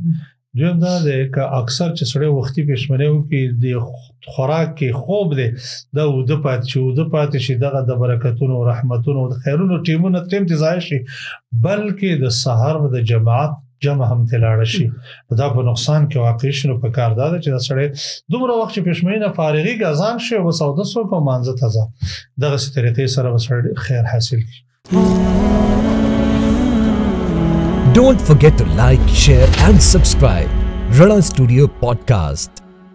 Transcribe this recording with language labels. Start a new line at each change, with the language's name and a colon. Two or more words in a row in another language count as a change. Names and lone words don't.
Pashto: دویم دا دی که اکثر چې سړی وختي پښمنۍ وکړي د خوراک کې خوب دی دا اوده پاتې شي، اوده پاتې شي، دغه د برکتونو رحمتونو د خیرونو ټیمونه ټیم ته ضایع شي، بلکې د سحر د جماعت جمع هم تلاړه شي. دا په نقصان کې واقع شي. نو په کار دا ده چې دا سړی دومره وخت چې پښمنۍ نه فارغېږي اذان شي او بس اودس وکړي او مانځه ته ځه، دغسې طریقې سره به سړی خیر حاصل کړي.
English: Don't forget to like, share and subscribe. Rana Studio Podcast.